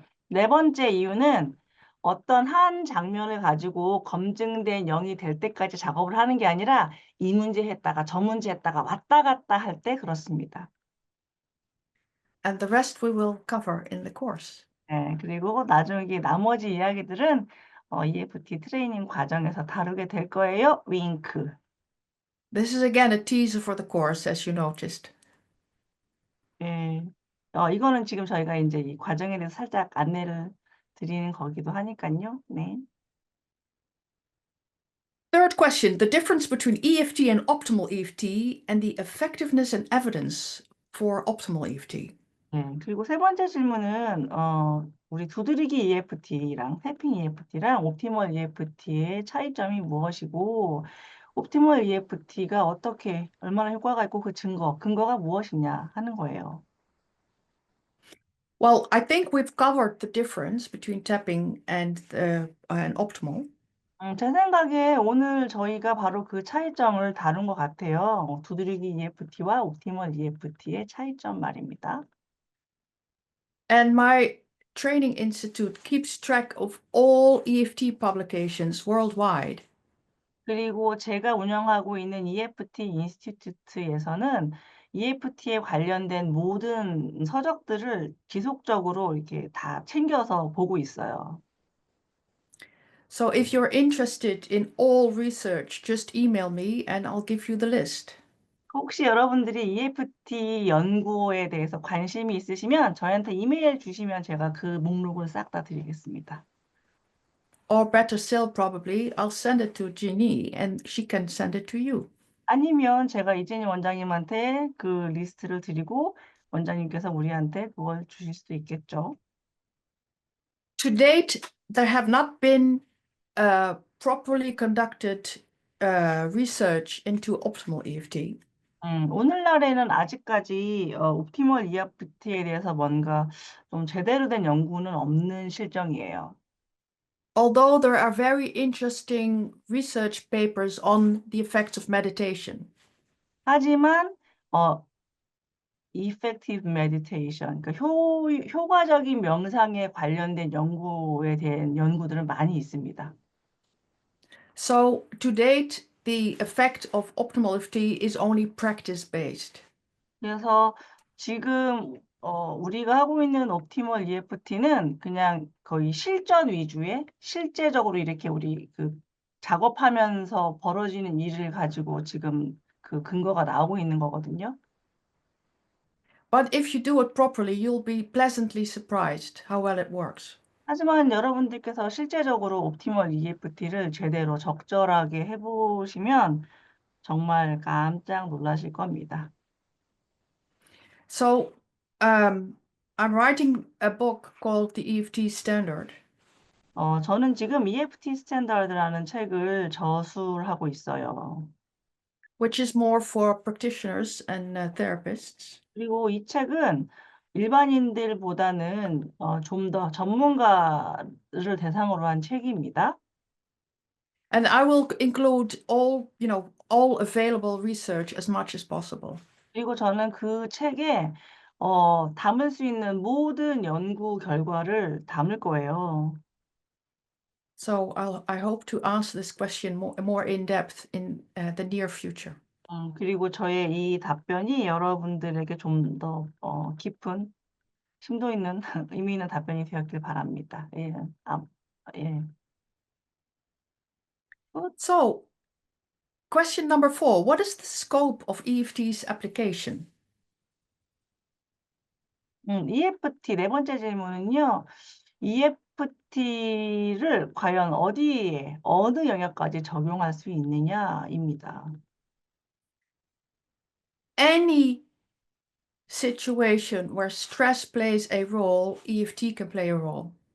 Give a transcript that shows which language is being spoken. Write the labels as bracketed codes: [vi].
[ko] 네 번째 이유는 어떤 한 장면을 가지고 검증된 0이 될 때까지 작업을 하는 게 아니라 이 문제 했다가 저 문제 했다가 왔다 갔다 할 때 그렇습니다. [en] And the rest we will cover in the course. [ko] 네, 그리고 나중에 나머지 이야기들은 EFT 트레이닝 과정에서 다루게 될 거예요. 윙크. [en] This is again a teaser for the course, as you noticed. [ko] 예. 이거는 지금 저희가 이제 이 과정에 대해서 살짝 안내를 드리는 거기도 하니까요. 네. [en] Third question, the difference between EFT and optimal EFT and the effectiveness and evidence for optimal EFT. [ko] 그리고 세 번째 질문은 우리 두드리기 EFT랑 태핑 EFT랑 옵티멀 EFT의 차이점이 무엇이고 옵티멀 EFT가 어떻게 얼마나 효과가 있고 그 근거가 무엇이냐 하는 거예요. [en] Well, I think we've covered the difference between tapping and optimal. [ko] 제 생각에 오늘 저희가 바로 그 차이점을 다룬 것 같아요. 두드리기 EFT와 옵티멀 EFT의 차이점 말입니다. [en] And my training institute keeps track of all EFT publications worldwide. [ko] 그리고 제가 운영하고 있는 EFT 인스티튜트에서는 EFT에 관련된 모든 서적들을 지속적으로 이렇게 다 챙겨서 보고 있어요. [en] So if you're interested in all research, just email me and I'll give you the list. [ko] 혹시 여러분들이 EFT 연구에 대해서 관심이 있으시면 저희한테 이메일 주시면 제가 그 목록을 싹 다 드리겠습니다. [en] Or better still, probably, I'll send it to Jeannie and she can send it to you. [ko] 아니면 제가 이재니 원장님한테 그 리스트를 드리고 원장님께서 우리한테 그걸 주실 수도 있겠죠. [en] To date, there have not been properly conducted research into optimal EFT. [ko] 오늘날에는 아직까지 옵티멀 EFT에 대해서 뭔가 좀 제대로 된 연구는 없는 실정이에요. [en] Although there are very interesting research papers on the effects of meditation. [ko] 하지만 [en] effective meditation, [ko] 그러니까 효과적인 명상에 관련된 연구에 대한 연구들은 많이 있습니다. [en] So to date, the effect of optimal EFT is only practice-based. [ko] 그래서 지금 우리가 하고 있는 옵티멀 EFT는 그냥 거의 실전 위주의 실제적으로 이렇게 우리 그 작업하면서 벌어지는 일을 가지고 지금 그 근거가 나오고 있는 거거든요. [en] But if you do it properly, you'll be pleasantly surprised how well it works. [ko] 하지만 여러분들께서 실제적으로 옵티멀 EFT를 제대로 적절하게 해보시면 정말 깜짝 놀라실 겁니다. [en] So I'm writing a book called The EFT Standard, [ko] 저는 지금 EFT 스탠다드라는 책을 저술하고 있어요. [en] which is more for practitioners and therapists. [ko] 그리고 이 책은 일반인들보다는 좀 더 전문가를 대상으로 한 책입니다. [en] And I will include all available research as much as possible. [ko] 그리고 저는 그 책에 담을 수 있는 모든 연구 결과를 담을 거예요. [en] So I hope to answer this question more in depth in the near future. [ko] 그리고 저의 이 답변이 여러분들에게 좀 더 깊은 심도 있는 의미 있는 답변이 되었길 바랍니다. 예. 예. [en] So question number 4, what is the scope of EFT's application? [ko] EFT 네 번째 질문은요. EFT를 과연 어디에 어느 영역까지 적용할 수 있느냐입니다. [en] Any situation where stress plays a role, EFT can play a role.